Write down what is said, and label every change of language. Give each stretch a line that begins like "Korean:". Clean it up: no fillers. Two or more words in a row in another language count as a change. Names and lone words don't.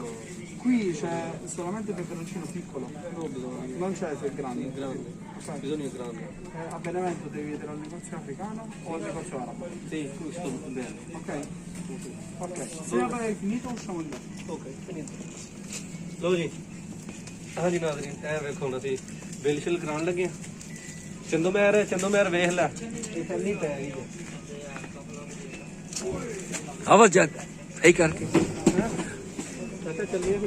Italian: Qui c'è solamente peperoncino piccolo, No, bisogna non c'è il grande. grande. Bisogna grande. Abbinamento devi vedere al negozio africano o al negozio arabo? Sì, questo bene. Ok? Ok. Se hai finito usciamo di là. Ok, finito.
Punjabi: ਲਓ ਜੀ ਹਾਂਜੀ ਨਾਜ਼ਰੀਨ, ਇਹ ਵੇਖੋ ਹੁਣ ਅਸੀਂ ਬਿੱਲ ਸ਼ਿਲ ਕਰਾਉਣ ਲੱਗੇ ਹਾਂ। ਚੰਦੋ ਮੈਰ ਵੇਖ ਲੈ, ਇਹ ਪਹਿਲੀ ਪੈ ਗਈ ਹੈ। ਆਵਾਜ਼ ਜਾ ਸਹੀ ਕਰਕੇ ਚਾਚਾ ਚੱਲੀਏ ਫਿਰ